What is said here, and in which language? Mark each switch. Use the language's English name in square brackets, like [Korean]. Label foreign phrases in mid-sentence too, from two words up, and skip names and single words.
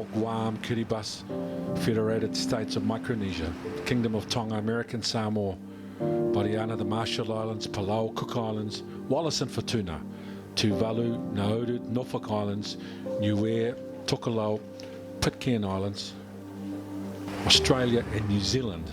[English] Guam, Kiribati, Federated States of Micronesia, Kingdom of Tonga, American Samoa, Mariana, the Marshall Islands, Palau, Cook Islands, Wallis and Futuna, Tuvalu, Nauru, Norfolk Islands, Niue, Tokelau, Pitcairn Islands, Australia and New Zealand.